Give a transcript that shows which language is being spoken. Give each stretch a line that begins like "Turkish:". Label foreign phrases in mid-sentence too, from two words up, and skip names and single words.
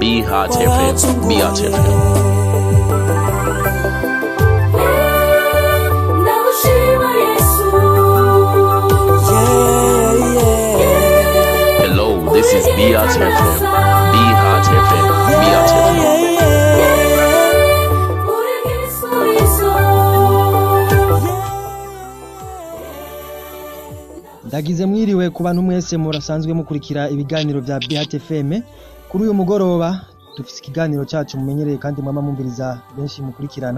English: Be Heart FM. Beat FM. This is Beat FM. Be Heart FM. Beat FM.
Rundi: Ndagize mwiriwe ku bantu mwese murasanzwe mukurikira ibiganiro bya Beat FM. Kuri uyu mugoroba dufite ikiganiro cyacu mumenyereye kandi mwama mumbiriza benshi mukurikirana.